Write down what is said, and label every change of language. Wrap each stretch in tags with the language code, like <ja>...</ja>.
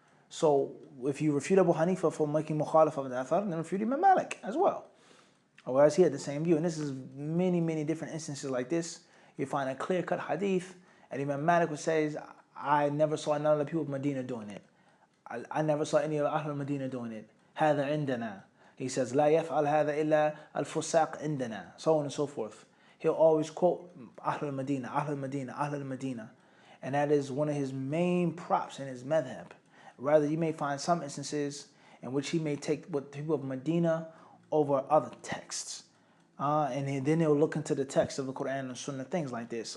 <en>So if you refute Abu Hanifa for making mukhalaf of the athar, then refute Imam Malik as well. Whereas he had the same view. And this is many different instances like this. You find a clear-cut hadith, and Imam Malik says, I never saw none of the people of Medina doing it. I never saw any of Ahl Medina doing it.</en> <ar>هذا عندنا.</ar> <en>He says,</en> <ar>لا يفعل هذا إلا الفساق عندنا.</ar> <en>So on and so forth. He'll always quote Ahl Medina, Ahl Medina, Ahl Medina. And that is one of his main props in his madhab. Rather, you may find some instances in which he may take what the people of Medina over other texts. And then they'll look into the text of the Quran and Sunnah, things like this.</en>